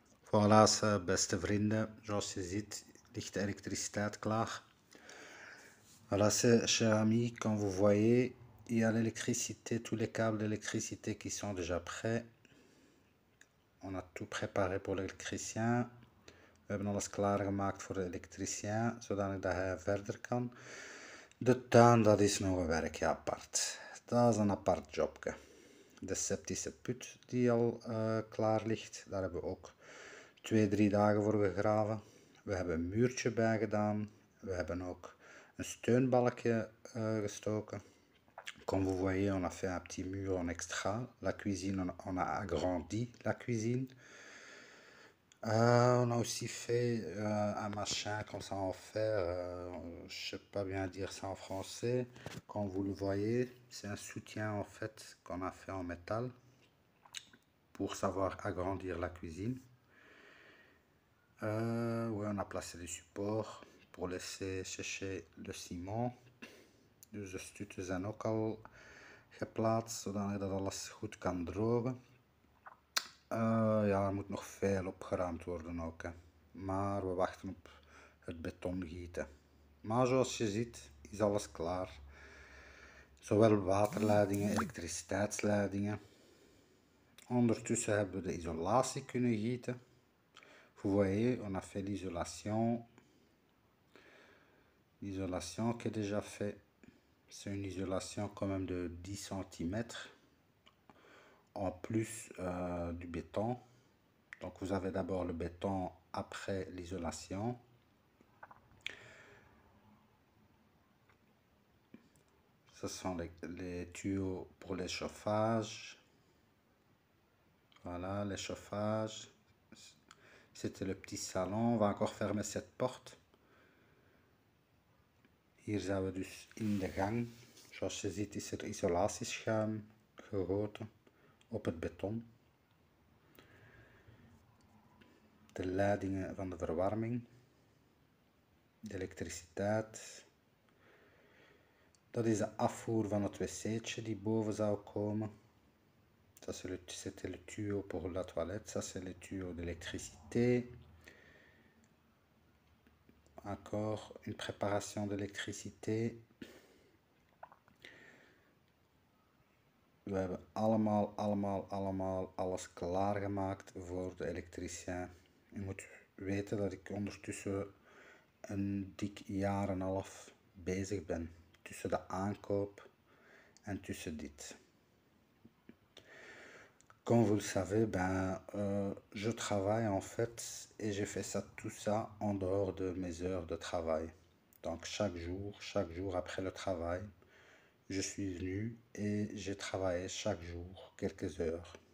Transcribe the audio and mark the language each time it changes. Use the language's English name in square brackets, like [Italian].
[Dutch] Voilà, beste vrienden, zoals je ziet ligt de elektriciteit klaar. [French] Voilà, chers amis, comme vous voyez, il y a l'électricité, tous les câbles d'électricité qui sont déjà prêts. On a tout préparé pour l'électricien. [Dutch] We hebben alles klaargemaakt voor de elektricien, zodat hij verder kan. De tuin, dat is nog een werkje apart. Dat is een apart jobje. De septische put die al klaar ligt, daar hebben we ook 2-3 dagen voor gegraven. We hebben een muurtje bij gedaan. We hebben ook een steunbalkje gestoken. [French] Comme vous voyez, on a fait un petit mur en extra. La cuisine, on a agrandi la cuisine. On a aussi fait un machin comme ça en fer, je sais pas bien dire ça en français. Comme vous le voyez, c'est un soutien en fait qu'on a fait en métal pour savoir agrandir la cuisine. Ouais, on a placé des supports pour laisser sécher le ciment. [Dutch] Dus de stutten zijn ook al geplaatst, zodat dat alles goed kan drogen. Ja, er moet nog veel opgeruimd worden ook, hè. Maar we wachten op het betongieten. Maar zoals je ziet is alles klaar. Zowel waterleidingen, elektriciteitsleidingen. Ondertussen hebben we de isolatie kunnen gieten. [French] Vous voyez, on a fait l'isolation. L'isolation qui est déjà fait. C'est une isolation quand même de 10 cm. En plus du béton. Donc vous avez d'abord le béton après l'isolation. Ce sont les tuyaux pour les chauffages. Voilà, les chauffages. C'était le petit salon. On va encore fermer cette porte. [Dutch] Hier zijn we dus in de gang. Zoals je ziet is er isolatieschuim gegoten op het beton. De leidingen van de verwarming. De elektriciteit. Dat is de afvoer van het wc'tje die boven zou komen. [French] Ça c'était le tuyau pour la toilette. Ça c'est le tuyau d'électricité. Encore une préparation d'électricité. [Dutch] We hebben allemaal alles klaargemaakt voor de elektricien. Je moet weten dat ik ondertussen een dik jaar en een half bezig ben. Tussen de aankoop en tussen dit. [French] Comme vous le savez, je travaille en fait et j'ai fait tout ça en dehors de mes heures de travail. Donc chaque jour après le travail, je suis venu et j'ai travaillé chaque jour quelques heures.